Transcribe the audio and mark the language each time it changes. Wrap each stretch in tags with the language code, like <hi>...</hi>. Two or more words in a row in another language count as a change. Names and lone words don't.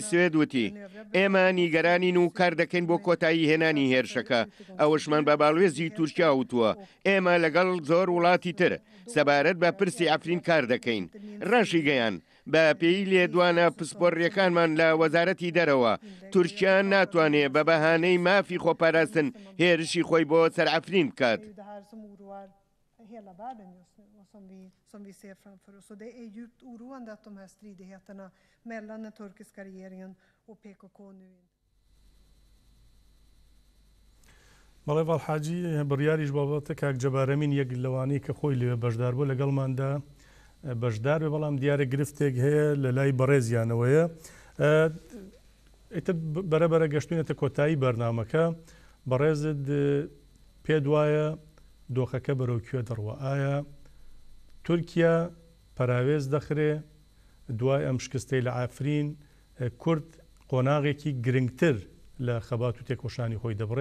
<ckb>سوێد وتی ئێمە نیگەرانین و کار دەکەین بۆ کۆتایی هێنانی هێرشەکە ئەوەشمان بە باڵوێزی تورکیا وتووە ئێمە لەگەڵ زۆر وڵاتی تر سەبارەت بە پرسی عەفرین کار دەکەین ڕەشی گەیان بە پێی لێدوانە پسپۆڕیەکانمان لە وەزارەتی دەرەوە تورکیان ناتوانێت بە بەهانەی مافی خۆپاراستن هێرشی خۆی بۆ سەر عەفرین بکات</ckb> <sv>som vi ser framför oss. Och det är djupt oroande att de här stridigheterna mellan den turkiska regeringen och PKK nu.</sv> <ckb>بەڵێ باڵحاجی بڕیاریش بابەتە کاک جەبارەمین یەک لەوانەی کە خۆی لێوێ بەشدار بوو لەگەڵماندا بەشدار بێ بەڵام دیارە گرفتێک هەیە لە لای بەڕێزیانەوەیە ئیتر بەرەبەرە گەشتوینەتە کۆتایی بەرنامەکە بەڕێزت پێ دوایە دۆخەکە بەرەو کوێ دەڕوە ئایا تورکیا پەراوێز دەخرێ دوای ئەم شکستەی لە عەفرین کورد قۆناغێکی گرنگتر لە خەبات و تێکۆشانی خۆی دەبڕێ</ckb>